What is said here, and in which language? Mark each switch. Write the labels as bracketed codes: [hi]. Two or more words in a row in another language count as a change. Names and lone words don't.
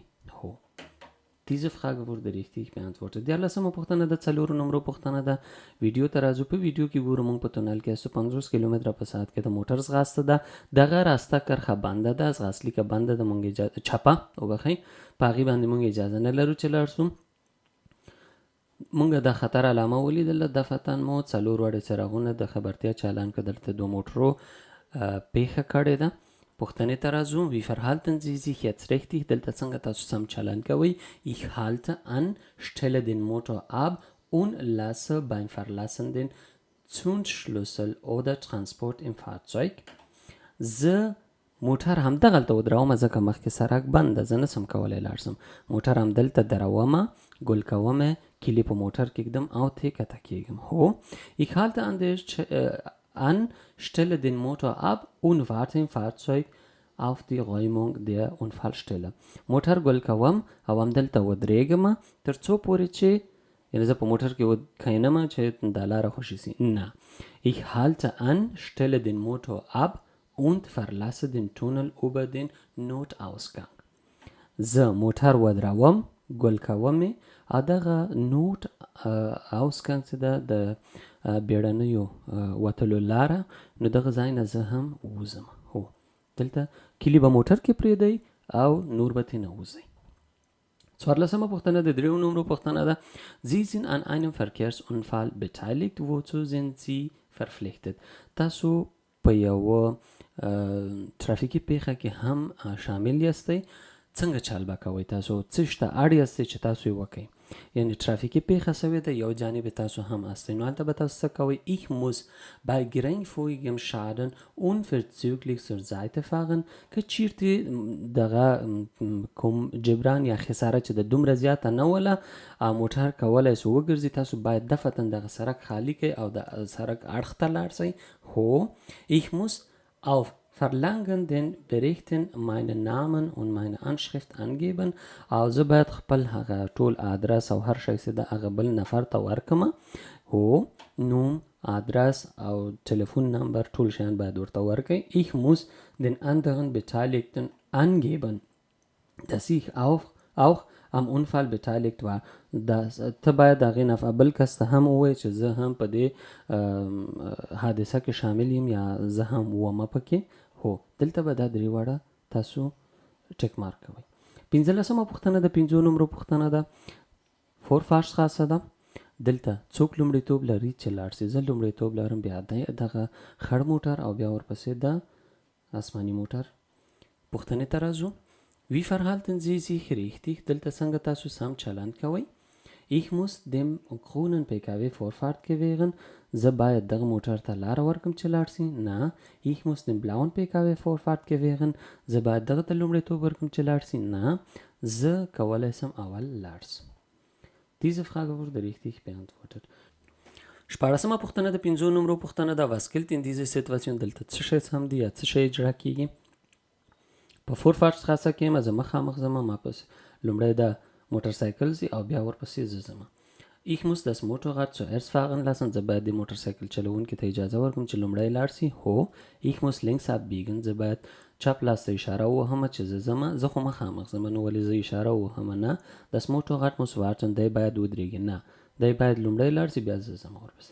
[de] هو diese Frage wurde richtig beantwortet. [ps] 14مه پوښتنه د 4 نمبر پوښتنه ده. ویډیو ته راځو. په ویډیو کې ګورو موږ په تونل کې 150 کیلومتره په ساعت کې د موټر ځغاسته ده. دغه راسته کرښه بنده ده، ځغاستلیکه بنده ده، موږ اجازه چپه وبخئ په هغې باندې موږ اجازه نه لرو چې لاړ شو. موږ د خطر علامه ولیدله. دفتن مو 4 وړې څراغونه د خبرتیا چالان که دلته 2 موټرو پیښه کړې ده. پوښتنې ته راځو. [de] wie verhalten Sie sich jetzt richtig? [ps] دلته څنګه تاسو سم چلن کوئ. [de] ich halte an, stelle den Motor ab und lasse beim Verlassen den Zündschlüssel oder Transport im Fahrzeug. [ps] زه موټر همدغلته ودرومه ځکه مخکې سړک بند ده، زه نسم کولی لاړ شم. موټر همدلته درومه، ګل کومه، کلي په موټر کږدم او ترې کښته کېږم. [de] هو ich halte an, stelle den Motor ab und warte im Fahrzeug auf die Räumung der Unfallstelle. [ps] موټر ګل کوم او همدلته ودرېږم تر څو پورې چې یعنې زه په موټر کې کښېنم چې دا لاره خوشي سي. نه، [de] ich halte an, stelle den Motor ab und verlasse den Tunnel über den Notausgang. [ps] زه موټر ودروم، ګل کومې او دغه نوټ ausgang چې ده د بیړنیو وتلو لاره، نو دغه ځای نه زه هم ووځم. هو دلته کلي به موټر کې پرېږدئ او نور به ترې نه وځئ. 14مه پوښتنه د 3 نمبر پوښتنه ده. [de] Sie sind an einem Verkehrsunfall beteiligt. wozu sind Sie verpflichtet? [ps] تاسو په یوه ترافیکي پیښه کې هم شامل یاستئ. څنګه چل به کوئ؟ تاسو څه شته اړ یاستئ چې تاسو یې وکئ. یعنې ترافیکي پیښه سوې ده، یو جانب تاسو هم هستئ، نو هلته به تاسو څه کوئ؟ [de] ich muss bei geringfügigem Schaden unverzüglich zur Seite fahren. [ps] که چیرته دغه کوم جبران یا خساره چې د دومره زیاته نه وله موټر کولی سو وګرځي، تاسو باید دفتن دغه سړک خالي کړئ او د سړک اړخ ته لاړ شئ. [de] هو ich muss auf Verlangen den Berichten meinen Namen und meine Anschrift angeben. [ps] او زه باید خپل هغه ټول ادرس او هر شی چې د هغه بل نفر ته ورکمه. هو نوم، آدرس او ټلیفون نمبر ټول شیان باید ورته ورکړئ. [de] Ich muss den anderen Beteiligten angeben, dass ich auch am Unfall beteiligt war. [ps] ته باید هغې نه بل کس ته هم ووایې چې زه هم په دې حادثه کې شامل یم یا زه هم ومه پکې. هو دلته به دا درې واړه تاسو ټیک مارک کوئ. 15مه پوښتنه د 5 نمرو پوښتنه ده. Vorfahrtsstraße ده. دلته څوک لومړیتوب لري چې لاړ شي؟ زه لومړیتوب لرم، بیا دغه خړ موټر او بیا ورپسې د آسماني موټر. پوښتنې ته راځو. [de] Wie verhalten Sie sich richtig? [ps] دلته څنګه تاسو سم چلند کوئ؟ [de] Ich muss dem grünen PKW Vorfahrt gewähren. [ps] زه باید دغه موټر ته لاره ورکم چې لاړ شي. نه. [de] Ich muss dem blauen PKW Vorfahrt gewähren. [ps] زه باید دغه ته لومړیتوب ورکم چې لاړ شي. نه. زه کولی سم اول لاړ شم. [de] Diese Frage wurde richtig beantwortet. [ps] 14مه پوښتنه د 5 نمرو پوښتنه ده. [de] Was gilt in dieser Situation? [ps] دلته څه شی سم دی یا څه شی اجرا کیږي؟ په Vorfahrtsstraße کې یم، زه مخامخ ځم، ما پس لومړی د موټرسایکل ځي او بیا ورپسې زه ځم. [de] Ich muss das Motorrad zuerst fahren lassen. [ps] زه باید د موټرسایکل چلوونکي ته اجازه ورکړم چې لومړی لاړ شي. هو. [de] Ich muss links abbiegen. [ps] زه باید چپ لاس ته اشاره ووهم چې زه ځم. زه خو مخامخ ځم، نو ولې زه اشاره ووهم؟ نه. [de] Das Motorrad muss warten. [ps] دی باید ودرېږي. نه. دی باید لومړی لاړ شي، بیا زه ځم ورپسې.